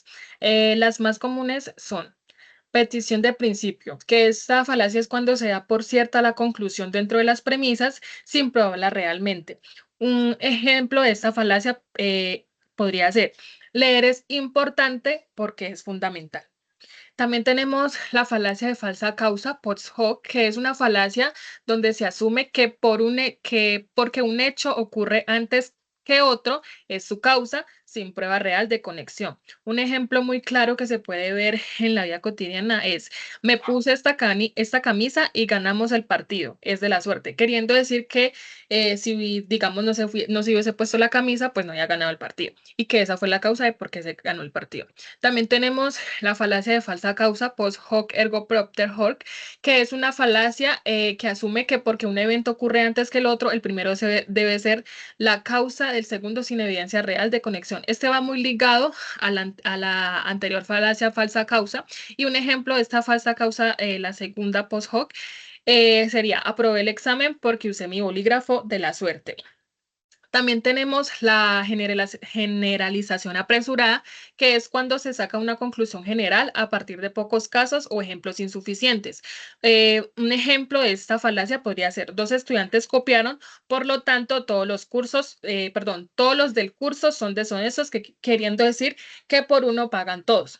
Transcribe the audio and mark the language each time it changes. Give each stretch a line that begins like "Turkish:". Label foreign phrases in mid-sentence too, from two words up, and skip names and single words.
Spanish: Las más comunes son petición de principio, que esta falacia es cuando se da por cierta la conclusión dentro de las premisas sin probarla realmente. Un ejemplo de esta falacia podría ser, leer es importante porque es fundamental. También tenemos la falacia de falsa causa,
Latin: post hoc,
Spanish: que es una falacia donde se asume que, que porque un hecho ocurre antes que otro es su causa sin prueba real de conexión. Un ejemplo muy claro que se puede ver en la vida cotidiana es, me puse esta camisa y ganamos el partido, es de la suerte, queriendo decir que si, digamos, no se hubiese puesto la camisa, pues no había ganado el partido y que esa fue la causa de por qué se ganó el partido. También tenemos la falacia de falsa causa,
Latin: post hoc ergo propter hoc,
Spanish: que es una falacia que asume que porque un evento ocurre antes que el otro, el primero debe ser la causa del segundo sin evidencia real de conexión. Este va muy ligado a la anterior falacia falsa causa y un ejemplo de esta falsa causa, la segunda
Latin: post hoc,
Spanish: sería aprobé el examen porque usé mi bolígrafo de la suerte. También tenemos la generalización apresurada, que es cuando se saca una conclusión general a partir de pocos casos o ejemplos insuficientes. Un ejemplo de esta falacia podría ser, dos estudiantes copiaron, por lo tanto, todos los del curso son deshonestos, queriendo decir que por uno pagan todos.